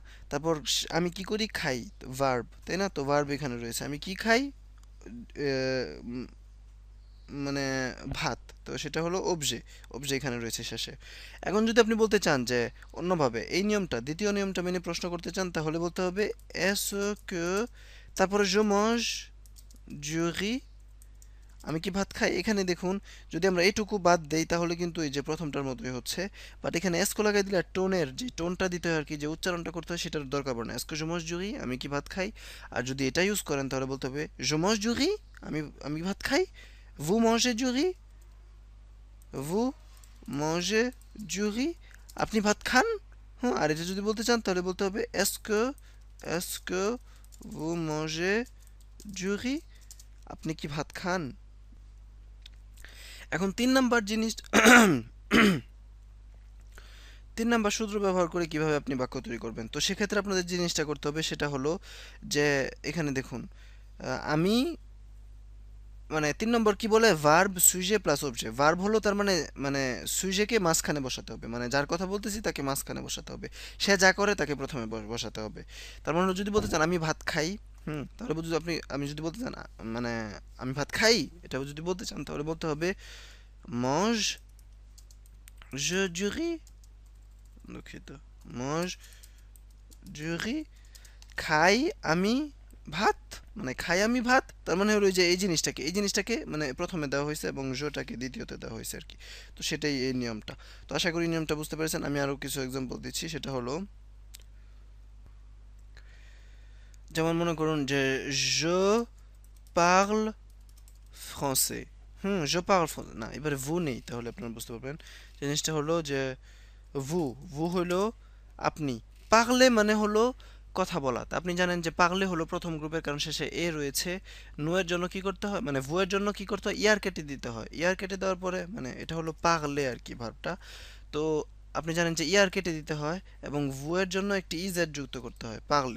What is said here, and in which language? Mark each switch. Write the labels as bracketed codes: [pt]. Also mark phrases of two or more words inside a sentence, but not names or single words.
[bn] তারপর আমি কি করি? খাই, ভার্ব, তাই না? তো ভার্ব এখানে রয়েছে, আমি কি খাই? উম, মানে ভাত, তো সেটা হলো অবজে। অবজে এখানে রয়েছে শেষে। এখন যদি আপনি বলতে চান যে অন্যভাবে এই নিয়মটা, দ্বিতীয় নিয়মটা মেনে প্রশ্ন করতে চান, তাহলে বলতে হবে [fr] est-ce que, [bn] তারপরে [fr] je mange du riz, [bn] আমি কি ভাত খাই? এখানে দেখুন, যদি আমরা এইটুকু বাদ দেই তাহলে কিন্তু এই যে প্রথমটার মতোই হচ্ছে, বাট এখানে এসকো লাগাই দিলে টোনের যে টোনটা দিতে হয় আর কি, যে উচ্চারণটা করতে হয় সেটার দরকার পড়ে না। [fr] এসকো je mange du riz, [bn] আমি কি ভাত খাই? আর যদি এটা ইউজ করেন তাহলে বলতে হবে [fr] je mange du riz, [bn] আমি আমি ভাত খাই। [fr] vous mangez du riz, vous mangez du riz, [bn] আপনি ভাত খান। আর এটা যদি বলতে চান তাহলে বলতে হবে [fr] est-ce que vous mangez du riz, [bn] আপনি কি ভাত খান? এখন ৩ নাম্বার জিনিস ৩ নাম্বার সূত্র ব্যবহার করে কিভাবে আপনি বাক্য তৈরি করবেন, তো সেক্ষেত্রে আপনাদের যে জিনিসটা করতে হবে সেটা হলো যে এখানে দেখুন, আমি, মানে ৩ নম্বর কি বলে, ভার্ব সুইজে প্লাস অবজে। ভার্ব হলো তার মানে, মানে সুইজেকে মাঝখানে বসাতে হবে, মানে যার কথা বলতেছি তাকে মাঝখানে বসাতে হবে, সে যা করে তাকে প্রথমে বসাতে হবে। তার মানে যদি বলতে চান আমি ভাত খাই, তাহলে যদি আমি যদি বলতে চান মানে আমি ভাত খাই, এটা যদি বলতে চান তাহলে বলতে হবে [fr] mange je du riz, [bn] দুঃখিত, [fr] mange du riz, [bn] খাই আমি ভাত, মানে খাই আমি ভাত, তার মানে হলো যে এই জিনিসটাকে মানে প্রথমে দেওয়া হয়েছে এবং জোটাকে দ্বিতীয়তে দেওয়া হয়েছে আর কি। তো সেটাই এই নিয়মটা। তো আশা করি নিয়মটা বুঝতে পেরেছেন। আমি আরো কিছু এক্সাম্পল দিচ্ছি, সেটা হলো যেমন মনে করুন যে [fr] je parle français। je parle français, [bn] না এবারে ভু নেই, তাহলে আপনারা বুঝতে পারবেন। জিনিসটা হলো যে ভু হলো আপনি, পাগলে মানে হলো কথা বলা। তা আপনি জানেন যে পাগলে হলো প্রথম গ্রুপের, কারণ শেষে এ রয়েছে। নু এর জন্য কি করতে হয়, মানে ভু এর জন্য কি করতে হয়, ইয়ার কেটে দিতে হয়। ইয়ার কেটে দেওয়ার পরে মানে এটা হলো পাগলে আর কি ভার্বটা। তো আপনি জানেন যে ইয়ার কেটে দিতে হয় এবং ভু এর জন্য একটি ইজেড যুক্ত করতে হয়, পাগলে।